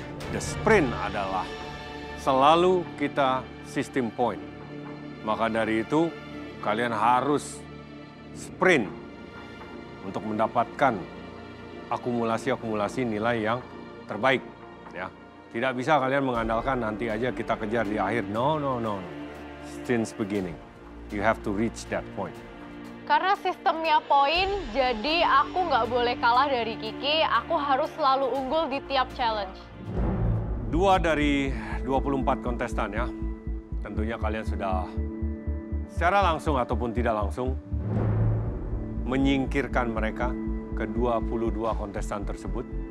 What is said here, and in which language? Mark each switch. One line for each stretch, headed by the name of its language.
Indonesian: The sprint adalah selalu kita sistem point. Maka dari itu, kalian harus sprint untuk mendapatkan akumulasi nilai yang terbaik. Ya, tidak bisa kalian mengandalkan nanti aja kita kejar di akhir. No.
English: Since beginning, you have to reach that point.
Indonesian: Karena sistemnya poin, jadi aku nggak boleh kalah dari Kiki. Aku harus selalu unggul di tiap challenge. 2 dari 24 kontestan ya. Tentunya kalian sudah secara langsung ataupun tidak langsung menyingkirkan mereka ke 22 kontestan tersebut.